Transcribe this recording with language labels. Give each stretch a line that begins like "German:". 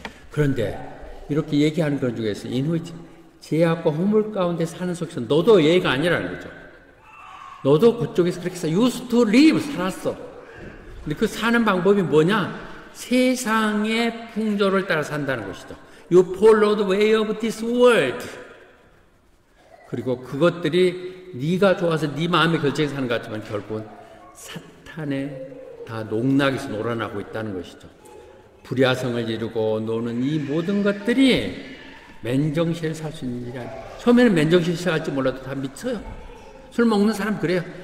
Korean: 그런데 이렇게 얘기하는 것 중에서 인후의 죄악과 허물 가운데 사는 속에서 너도 예가 아니라는 거죠. 너도 그쪽에서 그렇게
English: used to live
Korean: 살았어. 근데 그 사는 방법이 뭐냐? 세상의 풍조를 따라 산다는 것이죠.
English: You follow the way of this world.
Korean: 그리고 그것들이 네가 좋아서 네 마음의 결정에 사는 것 같지만 결국은 사탄의 다 농락에서 놀아나고 있다는 것이죠. 불야성을 이루고 노는 이 모든 것들이 맨정신에 살 수 있는 일이 아니에요. 처음에는 맨정신 시작할지 몰라도 다 미쳐요. 술 먹는 사람 그래요.